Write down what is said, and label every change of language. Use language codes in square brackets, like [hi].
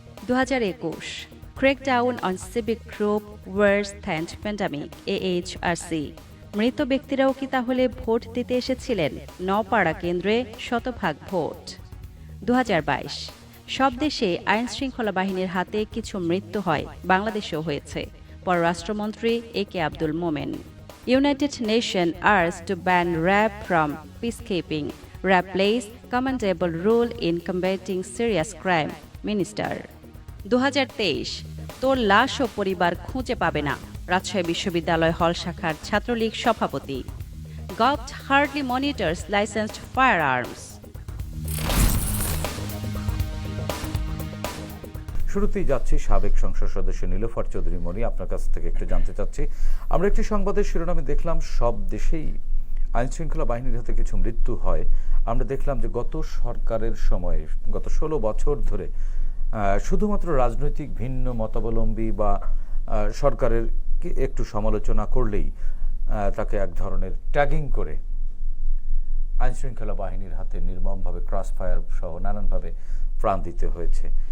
[en] 2021 crackdown on civic group, worse than pandemic, AHRC. [bn] মৃত ব্যক্তিরাও কি তাহলে ভোট দিতে এসেছিলেন? নপাড়া কেন্দ্রে শতভাগ ভোট। 2022 সব দেশে আইন শৃঙ্খলা বাহিনীর হাতে কিছু মৃত্যু হয়, বাংলাদেশেও হয়েছে। পররাষ্ট্রমন্ত্রী AK Abdul Momen. [en] United Nations urged to ban RAB from peacekeeping. RAB plays commendable role in combating serious crime, Minister. [bn] 2023 তোর লাশ ও পরিবার খুঁজে পাবে না, রাজশাহী বিশ্ববিদ্যালয় হল শাখার ছাত্রলীগ সভাপতি। [en] Govt hardly monitors licensed firearms. [bn] শুরুতেই যাচ্ছি সাবেক সংসদ সদস্য নীলোফার চৌধুরী মণি, আপনার কাছ থেকে একটু জানতে চাচ্ছি। আমরা একটি সংবাদের শিরোনামে দেখলাম সব দেশেই আইন শৃঙ্খলা বাহিনীর হাতে কিছু মৃত্যু হয়। আমরা দেখলাম যে গত সরকারের সময়ে গত 16 বছর ধরে শুধুমাত্র রাজনৈতিক ভিন্ন মতাবলম্বী বা সরকারের একটু সমালোচনা করলেই তাকে এক ধরনের ট্যাগিং করে আইন শৃঙ্খলা বাহিনীর হাতে নির্মমভাবে ক্রস ফায়ার সহ নানানভাবে প্রাণ দিতে হয়েছে।